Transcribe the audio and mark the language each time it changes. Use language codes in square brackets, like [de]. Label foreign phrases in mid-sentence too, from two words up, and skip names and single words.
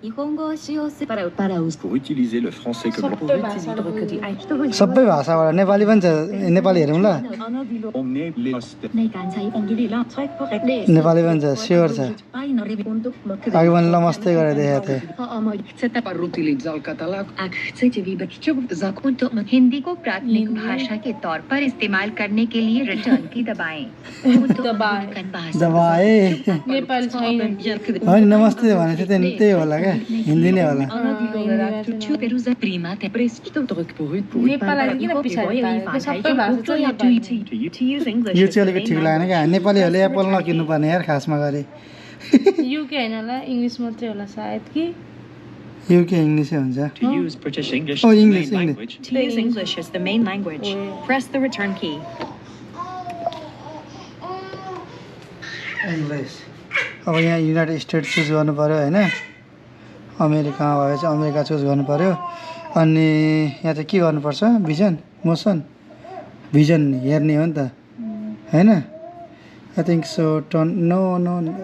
[ne] सबै भाषाबाट नेपाली पनि छ नेपाली हेरौँ ल नेपाली पनि छ स्योर छ अघि मैले नमस्ते गरेर देखाएको थिएँ [hi] हिंदी को प्राथमिक भाषा के तौर पर इस्तेमाल करने के लिए रिटर्न की दबाएं दबाए [ne] नेपाली छैन होइन नमस्ते भनेको थियो त्यही होला क्या हिन्दी नै होला नेपाली किन पछाडि पारेको सबै भाषा चाहिँ नेपाली यो चाहिँ अलिकति ठिक लागेन क्या नेपालीहरूले एप्पल नकिन्नु पर्ने यार खासमा गरी युके होइन होला इङ्ग्लिस मात्रै होला सायद कि युके इङ्ग्लिसै हुन्छ [en] To use British English Oh, as the English, main English. language. To use English as the main language, press the return key. [ne] इङ्ग्लिस अब यहाँ युनाइटेड स्टेट्स चुज गर्नु पऱ्यो होइन अमेरिकामा भए चाहिँ अमेरिका चुज गर्नु पऱ्यो अनि यहाँ चाहिँ के गर्नुपर्छ [en] vision motion vision [ne] हेर्ने हो नि त होइन [en] I think so turn no no